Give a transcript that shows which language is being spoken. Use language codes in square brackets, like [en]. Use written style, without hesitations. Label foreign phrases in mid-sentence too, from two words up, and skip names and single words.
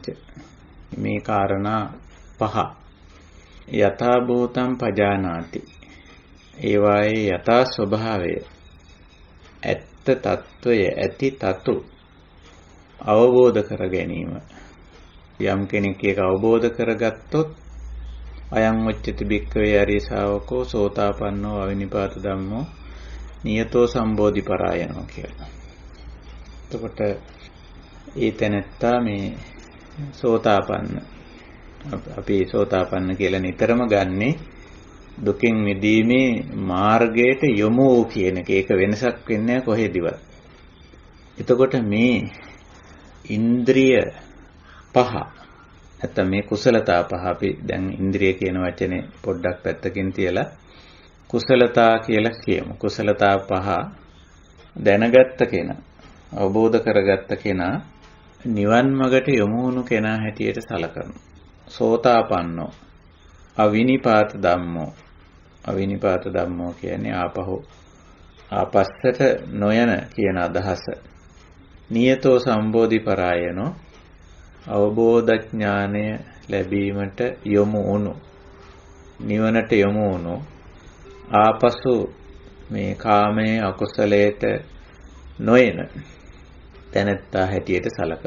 [si] මේ කාරණා පහ [pi] යථා භූතං පජානාති. [si] ඒවායේ යථා ස්වභාවය, ඇත්ත తত্ত্বය, ඇති තතු අවබෝධ කර ගැනීම. යම් කෙනෙක් ඒක අවබෝධ කරගත්තොත් [pi] අයං වච්චති භික්ඛවේ ආර්ය ශාවකෝ සෝතාපන්නෝ අවිනිපාත ධම්මෝ නියතෝ සම්බෝධි පරායනෝ කියලා. [si] එතකොට ඒ තැනත්තා මේ සෝතාපන්න, අපි සෝතාපන්න කියලා නිතරම ගන්නේ දුකින් මිදීමේ මාර්ගයට යොමු වූ කියන එක. ඒක වෙනසක් වෙන්නේ කොහෙදිවත්. එතකොට මේ ඉන්ද්‍රිය පහ නැත්නම් මේ කුසලතා පහ අපි දැන් ඉන්ද්‍රිය කියන වචනේ පොඩ්ඩක් පැත්තකින් තියලා කුසලතා කියලා කියමු. කුසලතා පහ දැනගත්ත කෙනා, අවබෝධ කරගත්ත කෙනා නිවන් මඟට යොමු වුණු කෙනා හැටියට සලකනවා. [pi] සෝතාපන්නෝ අවිනිපාත ධම්මෝ. අවිනිපාත ධම්මෝ [si] කියන්නේ ආපස්සට නොයන කියන අදහස. [pi] නියතෝ සම්බෝධි පරායනෝ [si] අවබෝධ ඥානය ලැබීමට යොමු වුණු, නිවනට යොමු වුණු, ආපසු මේ කාමයේ අකුසලයට නොයන තැනැත්තා හැටියට සලකන.